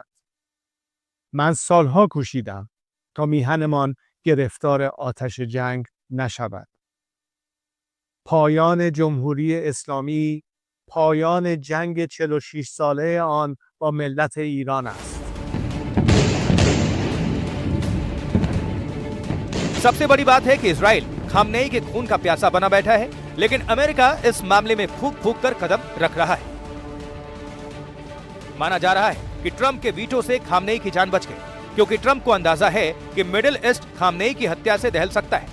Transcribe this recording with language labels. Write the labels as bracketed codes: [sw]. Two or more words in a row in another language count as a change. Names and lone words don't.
[fa] من سالها کوشیدم تا میهنمان گرفتار آتش جنگ نشود. پایان جمهوری اسلامی، پایان جنگ 46 ساله آن با ملت ایران است. [hi] सबसे बड़ी बात है कि इजराइल खामनेई के खून का प्यासा बना बैठा है, लेकिन अमेरिका इस मामले में फूंक फूंक कर कदम रख रहा है। माना जा रहा है कि ट्रंप के वीटो से खामनेई की जान बच गई, क्योंकि ट्रंप को अंदाजा है कि मिडिल ईस्ट खामनेई की हत्या से दहल सकता है।